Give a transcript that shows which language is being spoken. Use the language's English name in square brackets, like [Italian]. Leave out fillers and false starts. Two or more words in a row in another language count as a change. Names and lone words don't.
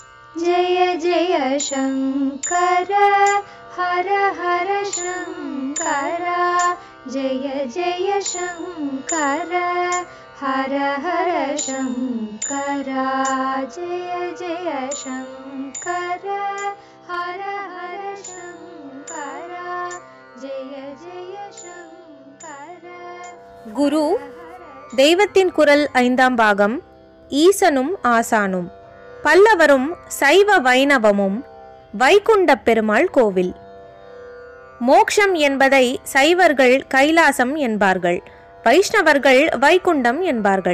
[Sanskrit] जय जय शंकर हर हर शंकर जय जय शंकर हर हर शंकर जय जय शंकर हर हर शंकर जय जय शंकर. [Tamil] குரு தெய்வத்தின் குரல் 5ஆம் பாகம். ஈசனும் ஆசானும். பல்லவரும் சைவ வைணவமும். வைகுண்ட பெருமாள் கோவில். மோக்ஷம் என்பதை சைவர்கள் கைலாசம் என்பார்கள், வைஷ்ணவர்கள் வைகுண்டம் என்பார்கள்.